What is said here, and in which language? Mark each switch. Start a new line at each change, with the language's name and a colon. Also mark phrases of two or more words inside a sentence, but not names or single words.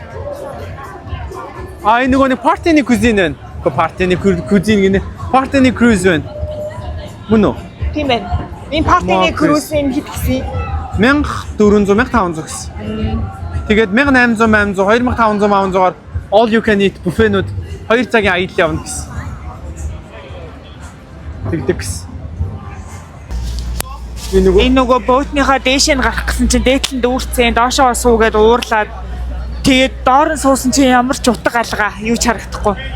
Mongolian: Энэ нөгөө партины кузин байна. Партины кузин гинэ. Партины круиз байна. Мөн үү? Тийм байна. Энэ партины круизын хэд гэсэн? 1400-1500 гэсэн. Тэгээд 1800, 2500-500-аар
English: all you can eat
Mongolian: буфенууд 2 цагийн аялал явна гэсэн. Тэгдэг гэсэн. Энэ нөгөө боотныхаа дээш нь гарах гэсэн чинь дээдлэн дүүрцэн доошоо суугаад уурлаад тэгээд доор нь суусан чинь ямар ч утга алгаа юу ч харагдахгүй.